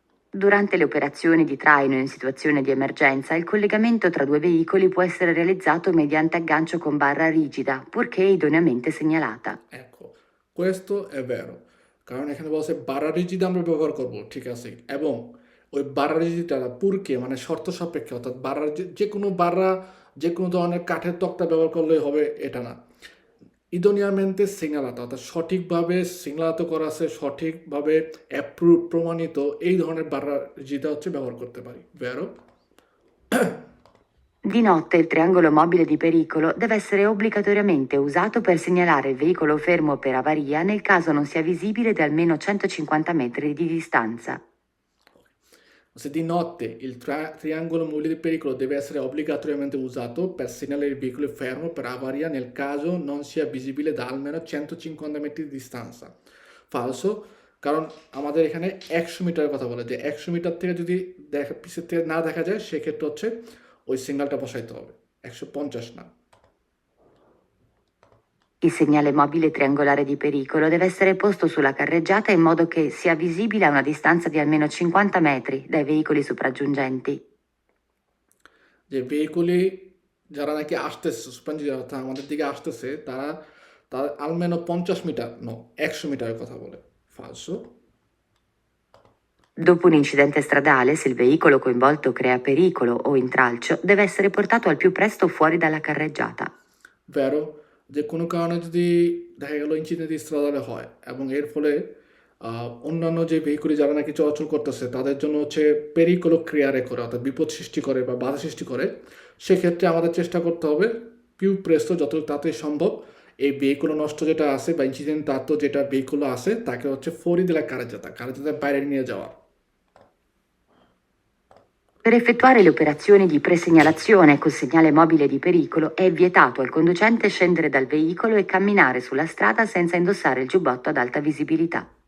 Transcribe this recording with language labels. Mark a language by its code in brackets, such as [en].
[it] Durante le operazioni di traino in situazione di emergenza, il collegamento tra due veicoli può essere realizzato mediante aggancio con barra rigida, purché idoneamente segnalata. Ecco, questo è vero, [bn] কারণ এখানে বলছে বাড়া rigid আমরা ব্যবহার করব, ঠিক আছে, এবং ওই বাড়া রিজিডটা পুরকে মানে শর্ত সাপেক্ষে, অর্থাৎ বাড়া যে কোনো বাড়া যে কোনো ধরনের কাঠের তক্তা ব্যবহার করলেই হবে এটা না, ইদোনিয়ামেন্তে সিগনালাতো অর্থাৎ সঠিকভাবে সিগনালাতো করা আছে, সঠিকভাবে অ্যাপ্রুভ প্রমাণিত এই ধরনের বাড়া রিজিডটা হচ্ছে ব্যবহার করতে পারি, vero? [it] Di notte il triangolo mobile di pericolo deve essere obbligatoriamente usato per segnalare il veicolo fermo per avaria nel caso non sia visibile da almeno 150 metri di distanza. Se di notte il triangolo mobile di pericolo deve essere obbligatoriamente usato per segnalare il veicolo fermo per avaria nel caso non sia visibile da almeno 150 metri di distanza. [bn] Falso, কারণ আমাদের এখানে 100 মিটারের কথা বলে, যে 100 metre থেকে যদি পিছের থেকে না দেখা যায় সেক্ষেত্রে হচ্ছে ওই সিগন্যালটা বসাইতে হবে, 150 না। [it] Il segnale mobile triangolare di pericolo deve essere posto sulla carreggiata in modo che sia visibile a una distanza di almeno 50 metri dai veicoli sopraggiungenti. [bn] যে ভেহিকুলি যারা নাকি আসতেছে, সুস্পেন্ড অর্থাৎ আমাদের দিকে আসতেছে, তারা almeno 50 মিটার, no, 100 মিটারের কথা বলে। [it] Falso. Dopo un incidente stradale, se il veicolo coinvolto crea pericolo o intralcio, deve essere portato al più presto fuori dalla carreggiata. [bn] Vero, যে কোনো কারণে যদি দেখা গেল ইঞ্জিনের স্ট্রাডালে হয় এবং এর ফলে অন্যান্য যে ভেহিকুলি যারা নাকি চলাচল করতেছে তাদের জন্য হচ্ছে পেরিকোলো ক্রিয়ারে করে, অর্থাৎ বিপদ সৃষ্টি করে বা বাধা সৃষ্টি করে, সেক্ষেত্রে আমাদের চেষ্টা করতে হবে পিউ প্রেস্তো যত তাড়াতাড়ি সম্ভব এই ভেহিকুলো নষ্ট যেটা আছে বা ইনসিডেন্টাতো যেটা ভেহিকুলো আছে তাকে হচ্ছে ফরি দিলা কারেজাতার বাইরে নিয়ে যাওয়া। [it] Per effettuare le operazioni di presegnalazione col segnale mobile di pericolo è vietato al conducente scendere dal veicolo e camminare sulla strada senza indossare il giubbotto ad alta visibilità.